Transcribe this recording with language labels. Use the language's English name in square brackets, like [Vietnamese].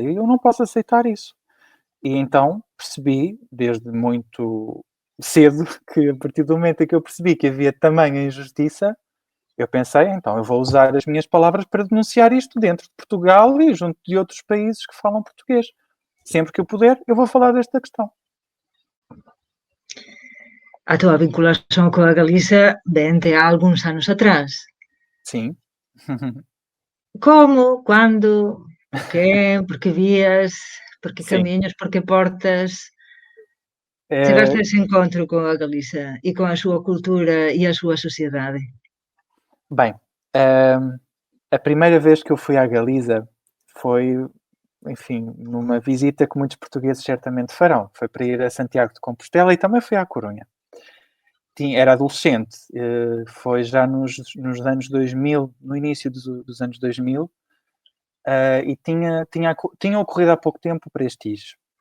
[Portuguese] E eu não posso aceitar isso. E então percebi, desde muito cedo, que a partir do momento em que eu percebi que havia tamanha injustiça, eu pensei, então eu vou usar as minhas palavras para denunciar isto dentro de Portugal e junto de outros países que falam português. Sempre que eu puder, eu vou falar desta questão. [Galician] A tua vinculación coa Galiza vén de algúns anos atrás. [Portuguese] Sim. [Galician] Como? Cando? Por que? Por que vías? Por que [Portuguese] Sim. [Galician] camiños? Por que portas? Chegaste a ese encontro con a Galiza e con a súa cultura e a súa sociedade? [Portuguese] Bem, a primeira vez que eu fui à Galiza foi, enfim, numa visita que muitos portugueses certamente farão. Foi para ir a Santiago de Compostela e também fui à Corunha. Era adolescente, foi já nos anos 2000, no início dos anos 2000, e tinha ocorrido há pouco tempo o Prestige.